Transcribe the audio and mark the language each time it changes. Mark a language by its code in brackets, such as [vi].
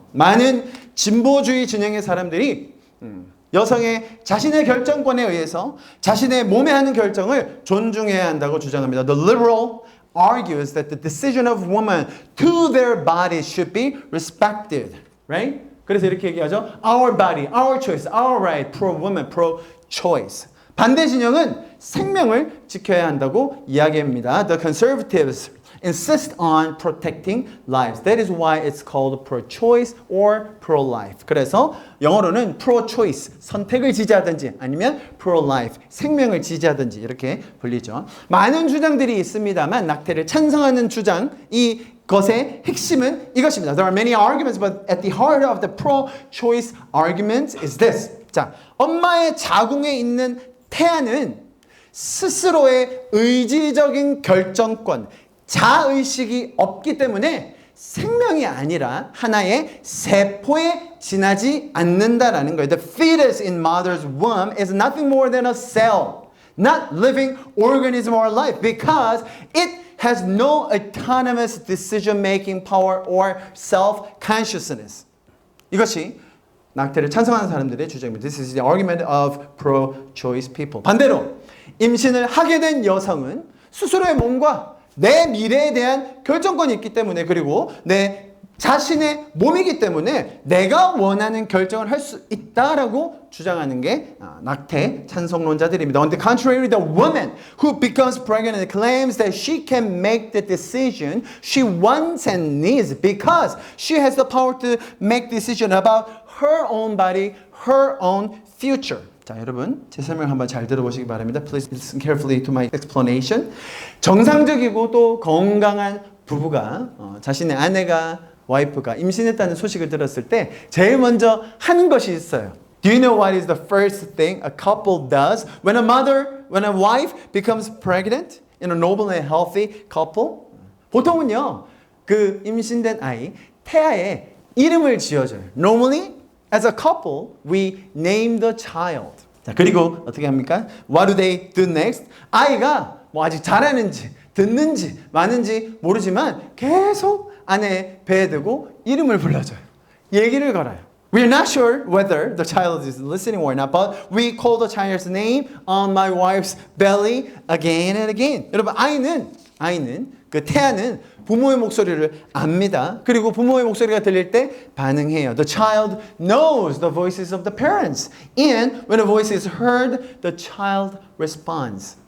[ko] 많은 진보주의 진영의 사람들이 여성의 자신의 결정권에 의해서 자신의 몸에 하는 결정을 존중해야 한다고 주장합니다. [en] The liberal argues that the decision of women to their body should be respected, right? [ko] 그래서 이렇게 얘기하죠. [en] Our body, our choice, our right, pro-woman, pro-choice. [ko] 반대 진영은 생명을 지켜야 한다고 이야기합니다. [en] The conservatives insist on protecting lives. That is why it's called pro-choice or pro-life. [ko] 그래서 영어로는 pro-choice, 선택을 지지하든지 아니면 pro-life, 생명을 지지하든지 이렇게 불리죠. 많은 주장들이 있습니다만 낙태를 찬성하는 주장, 이 것의 핵심은 이것입니다. [en] There are many arguments, but at the heart of the pro-choice argument is this. [ko] 자, 엄마의 자궁에 있는 태아는 스스로의 의지적인 결정권, 자의식이 없기 때문에 생명이 아니라 하나의 세포에 지나지 않는다라는 거예요. [en] The fetus in mother's womb is nothing more than a cell, not living organism or life, because it has no autonomous decision-making power or self-consciousness. [ko] 이것이 낙태를 찬성하는 사람들의 주장입니다. [en] This is the argument of pro-choice people. [ko] 반대로 임신을 하게 된 여성은 스스로의 몸과 내 미래에 대한 결정권이 있기 때문에, 그리고 내 자신의 몸이기 때문에 내가 원하는 결정을 할 수 있다라고 주장하는 게 낙태 찬성론자들입니다. [en] On the contrary, the woman who becomes pregnant claims that she can make the decision she wants and needs because she has the power to make decision about her own body, her own future. [ko] 자, 여러분 제 설명 한번 잘 들어보시기 바랍니다. [en] Please listen carefully to my explanation. [ko] 정상적이고 또 건강한 부부가 자신의 아내가 와이프가 임신했다는 소식을 들었을 때 제일 먼저 하는 것이 있어요. [en] Do you know what is the first thing a couple does when a wife becomes pregnant in a noble and healthy couple? [ko] 보통은요, 그 임신된 아이, 태아에 이름을 지어줘요. [en] Normally, as a couple, we name the child. [ko] 자, 그리고 어떻게 합니까? [en] What do they do next? [ko] 아이가 뭐 아직 잘하는지, 듣는지, 마는지 모르지만 계속 아내의 배에 두고 이름을 불러줘요. 얘기를 걸어요. [en] We're not sure whether the child is listening or not, but we call the child's name on my wife's belly again and again. [ko] 여러분, 아이는 그 태아는 부모의 목소리를 압니다. 그리고 부모의 목소리가 들릴 때 반응해요. [en] The child knows the voices of the parents. And when a voice is heard, the child responds.